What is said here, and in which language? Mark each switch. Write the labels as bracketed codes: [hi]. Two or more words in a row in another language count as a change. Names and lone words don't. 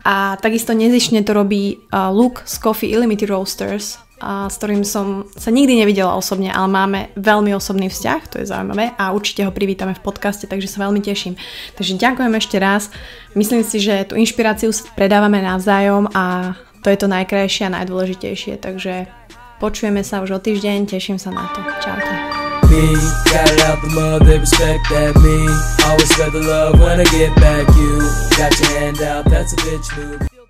[sk] A takisto nezištne to robí Luke z Coffee Illimity Roasters, s ktorým som sa nikdy nevidela osobne, ale máme veľmi osobný vzťah, to je zaujímavé a určite ho privítame v podcaste, takže sa veľmi teším. Takže ďakujem ešte raz. Myslím si, že tú inšpiráciu predávame navzájom a to je to najkrajšie a najdôležitejšie, takže počujeme sa už o týždeň, teším sa na to. Čaute. [en] Me, got it out the mud, they respect that me. Always got the love when I get back you. Got your hand out, that's a bitch move.